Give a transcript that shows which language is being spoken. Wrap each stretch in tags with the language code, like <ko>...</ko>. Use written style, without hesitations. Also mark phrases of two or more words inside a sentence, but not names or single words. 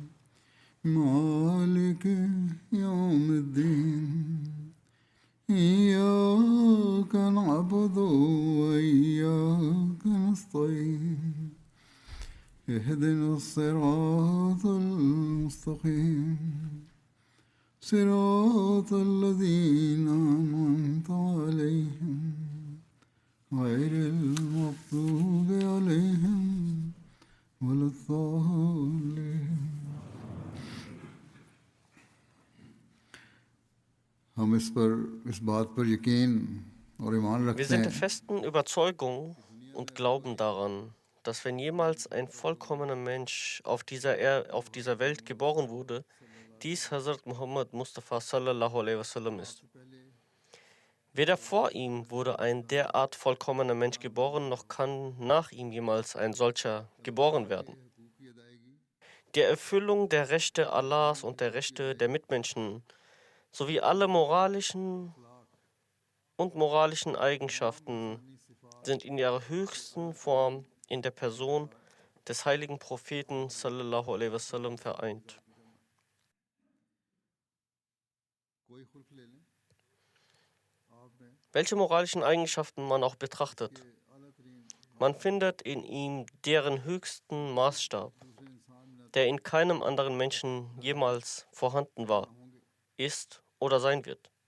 <ar>مالك يوم الدين إياك نعبد وإياك نستعين اهدنا الصراط المستقيم صراط الذين أنعمت عليهم غير المغضوب عليهم ولا الضالين</ar> <hi>हम इस बात पर यकीन और ईमान</hi> <de>Wir</de> <hi>रखते</hi> <de>sind der</de> <hi>हैं</hi> <de>festen Überzeugung und glauben daran, dass wenn jemals ein vollkommener Mensch auf dieser Welt geboren wurde, dies Hazrat Muhammad Mustafa</de> <ar>صلى الله عليه وسلم</ar> <de>ist. Weder vor ihm wurde ein derart vollkommener Mensch geboren, noch kann nach ihm jemals ein solcher geboren werden. Die Erfüllung der Rechte Allahs und der Rechte der Mitmenschen sowie alle moralischen Eigenschaften sind in ihrer höchsten Form in der Person des heiligen Propheten</de> <ar>صلى الله عليه وسلم</ar> <de>vereint. Welche moralischen Eigenschaften man auch betrachtet, man findet in ihm deren höchsten Maßstab, der in keinem anderen Menschen jemals vorhanden war, ist oder sein wird.</de>